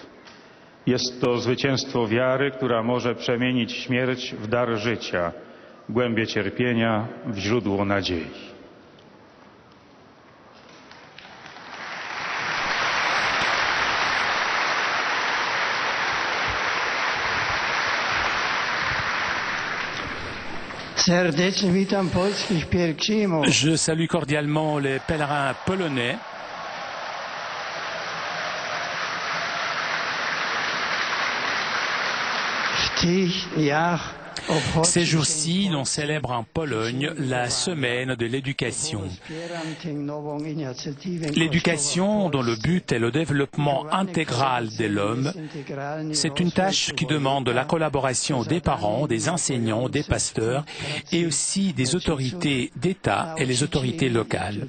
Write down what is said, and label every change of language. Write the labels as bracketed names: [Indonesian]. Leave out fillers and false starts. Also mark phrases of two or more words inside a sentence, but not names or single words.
[Polish] Jest to zwycięstwo wiary, która może przemienić śmierć w dar życia, głębie cierpienia w źródło nadziei. Serdecznie witam polskich pielgrzymów. [French] Je salue cordialement les pèlerins polonais. [Polish] W tych dniach [French] Ces jours-ci, l'on célèbre en Pologne la semaine de l'éducation. L'éducation, dont le but est le développement intégral de l'homme, c'est une tâche qui demande la collaboration des parents, des enseignants, des pasteurs et aussi des autorités d'État et les autorités locales.